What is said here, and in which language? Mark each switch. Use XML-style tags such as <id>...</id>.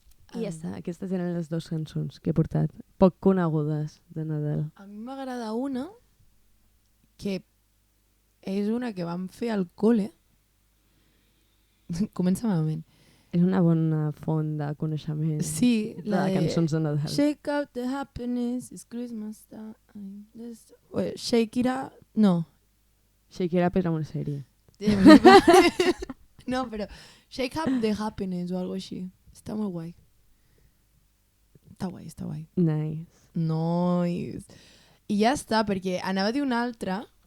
<ca>I ja està, aquestes eren les 2 cançons que he portat, poc conegudes de Nadal. A mi m'agrada una que és una que vam fer al col·le. Comença malament. És una bona font de coneixement. Sí, la de cançons de Nadal.</ca> <en>Shake out the happiness, it's Christmas time.</en> <ca>Shake it up... No. Shake it up era una sèrie. No, però Shake up the happiness o algo així. Està molt guai. Està guai.</ca> <en>Nice.</en> <ca>Nice. I ja està, perquè anava a dir una altra,</ca>